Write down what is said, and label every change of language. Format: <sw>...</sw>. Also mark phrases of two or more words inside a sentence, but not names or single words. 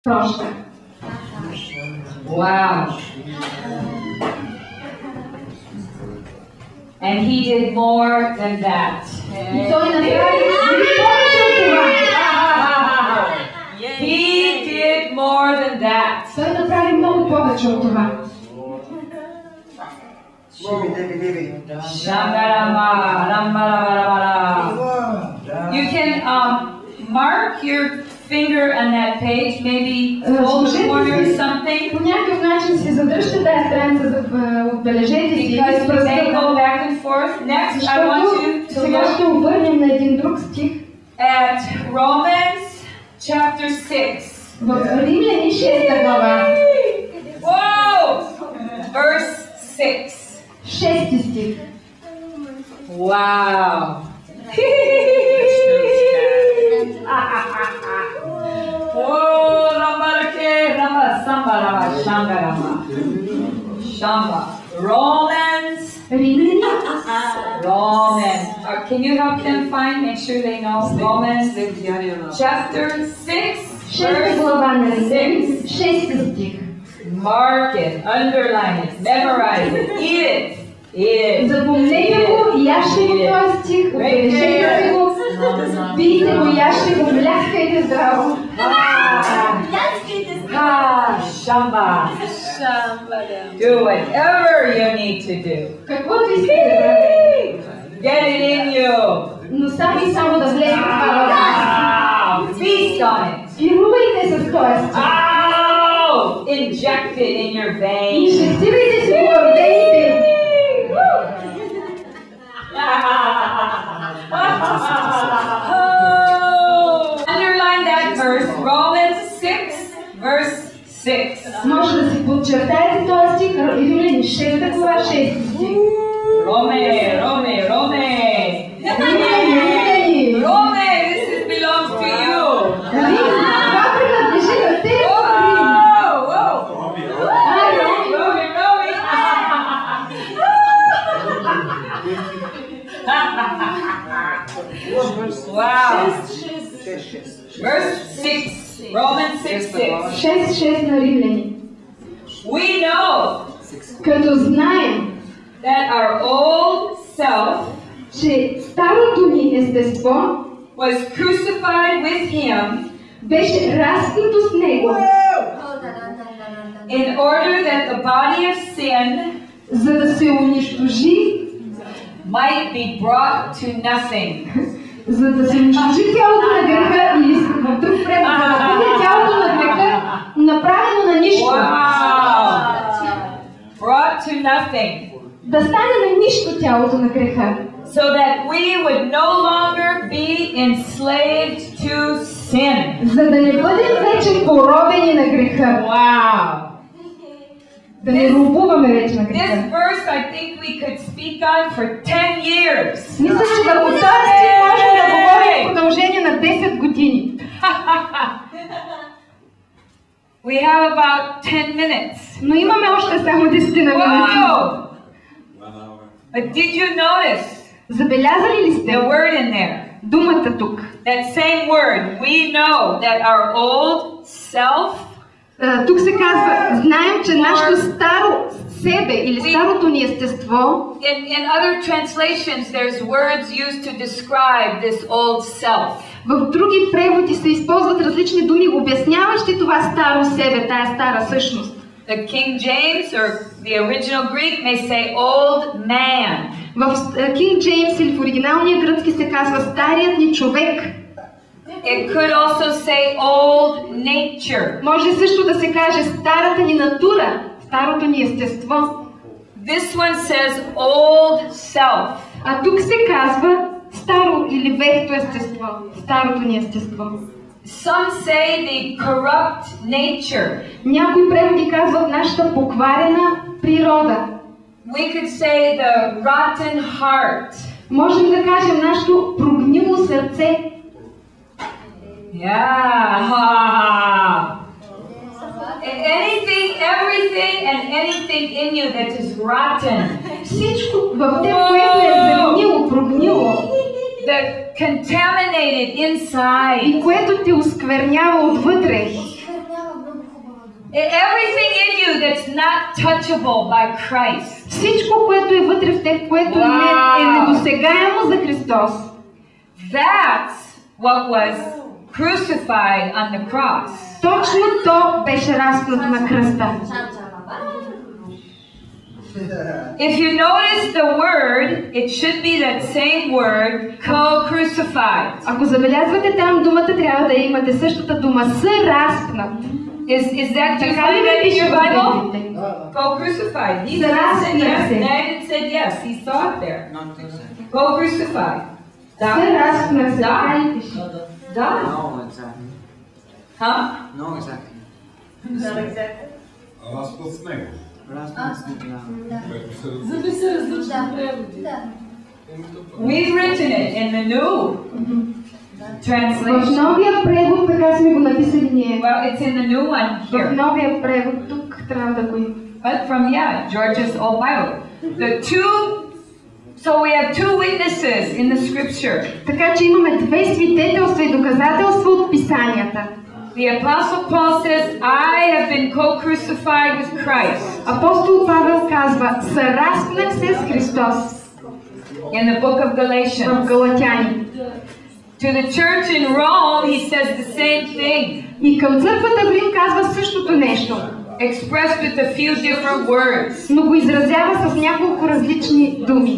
<bg>Прошка.</bg> <en>Wow. And he did more than that.</en> <bg>И той направи повече от това.</bg> <en>He did more than that.</en> <bg>Той направи много повече от това.</bg> <en>You can mark your finger on that page, maybe hold the corner or something.</en> <bg>По някакъв начин си задръжте тази страница, отбележете си.</bg> <en>Because we may go back and forth. Next, I want you to</en> <bg>сега ще</bg> <en>look</en> <bg>обърнем на един друг стих.</bg> <en>at Romans chapter 6.</en> <bg>В Римляни 6 глава.</bg> <en>Whoa! Verse 6.</en> <bg>6 стих.</bg> <en>Wow! Oh, Ramarake, Rama, Samba, Rama, Shanga, Rama. Shamba. Romans.</en> <bg>Римляни.</bg> <en>Romans. Can you help them find? Make sure they know. Romans chapter 6.</en> <bg>6 глава на Римляни. 6 стих.</bg> <en>Mark it, underline it, memorize it, eat it. Eat it.</en> <bg>Запомнете го, яште го този стих, отбележете го, пийте го, яште го, мляскайте здраво. Shamba.</bg> <en>Do whatever you need to do.</en> <bg>Каквото искате да правите.</bg> <en>Get it in you.</en> <bg>Но само да влезе в това.</bg> <en>Feast on it.</en> <bg>Пирувайте с този стих.</bg> <en>Inject it in your veins.</en> <bg>Инжектирайте си го в вените.</bg> <en>Underline that verse, Romans 6, verse 6.</en> <bg>Може да си подчертаете този стих, Римляни 6 глава 6 стих.</bg> <en>Rome. Rome, this belongs to you.</en> <bg>Това принадлежи на теб.</bg> <en>Wow. Verse 6. Romans 6:6.</en> <bg>6 на Римляни.</bg> <en>We know</en> <bg>Като знаем,</bg> <en>that our old self</en> <bg>че старото ни естество</bg> <en>was crucified with him</en> <bg>беше разпито с него,</bg> <en>in order that the body of sin</en> <bg>за да се унищожи,</bg> <en>might be brought to nothing.</en> <bg>за да се унищожи тялото на греха, или в друг превод, за да бъде тялото на греха направено на нищо.</bg> <en>Wow! Brought to nothing.</en> <bg>Да стане на нищо тялото на греха.</bg> <en>So that we would no longer be enslaved to sin.</en> <bg>За да не бъдем вече поробени на греха.</bg> <en>Wow!</en> <bg>Да не робуваме вече на</bg> <en>This</en> <bg>греха.</bg> <en>verse I think we could speak on for 10 years.</en> <bg>Мисля, че върху този стих можем да говорим в продължение на 10 години.</bg> <en>We have about 10 minutes.</en> <bg>Но имаме още само 10 минути.</bg> <en>Wow! But did you notice</en> <bg>Забелязали ли сте</bg> <en>the word in there?</en> <bg>думата тук?</bg> <en>That same word. We know that our old self</en> <bg>Тук се казва, знаем, че нашето старо себе или старото ни естество.</bg> <en>In other translations, there's words used to describe this old self.</en> <bg>В други преводи се използват различни думи, обясняващи това старо себе, тая стара същност.</bg> <en>The King James or the original Greek may say old man.</en> <bg>В King James или в оригиналния гръцки се казва старият ни човек.</bg> <en>It could also say old nature.</en> <bg>Може също да се каже старата ни натура, старото ни естество.</bg> <en>This one says old self.</en> <bg>А тук се казва старо или вехто естество, старото ни естество.</bg> <en>Some say the corrupt nature.</en> <bg>Някои преводи казват нашата покварена природа.</bg> <en>We could say the rotten heart.</en> <bg>Можем да кажем нашето прогнило сърце.</bg> <en>Yeah. Anything, everything, and anything in you that is rotten.</en> <bg>Всичко в теб, което е загнило, прогнило.</bg> <en>That contaminated inside.</en> <bg>И което те осквернява отвътре.</bg> <en>Everything in you that's not touchable by Christ.</en> <bg>Всичко, което е вътре в теб, което не е недосегаемо за Христос.</bg> <en>That's what was crucified on the cross.</en> <bg>Точно то беше разпнато на кръста.</bg> <en>If you notice the word, it should be that same word, co-crucified.</en> <bg>Ако забелязвате там думата, трябва да имате същата дума, съразпнат.</bg> <en>Is that you find that in your Bible? Co-crucified. He said yes. David said yes. He saw it there. Co-crucified.</en> <bg>Съразпнат се. Да.</bg> <en>No, exactly. Huh? No, exactly. Not exactly.</en> <bg>Разпът с него.</bg> <en>We've written it in the new</en> <bg>В</bg> <en>translation.</en> <bg>новия превод така сме го написали ние.</bg> <en>Well, it's in the new one</en> <bg>В</bg> <en>here.</en> <bg>новия превод тук трябва да го има.</bg> <en>But from George's old Bible. So we have two witnesses in the scripture.</en> <bg>Така че имаме две свидетелства и доказателства от писанията.</bg> <en>The Apostle Paul says, I have been co-crucified with Christ.</en> <bg>Апостол Павел казва, съразпнах се с Христос.</bg> <en>In the book of</en> <bg>В</bg> <en>Galatians.</en> <bg>Галатяни.</bg> <en>To the church in Rome, he says the same thing,</en> <bg>И към църквата в Рим казва същото нещо,</bg> <en>expressed with a few different words.</en> <bg>но го изразява с няколко различни думи.</bg>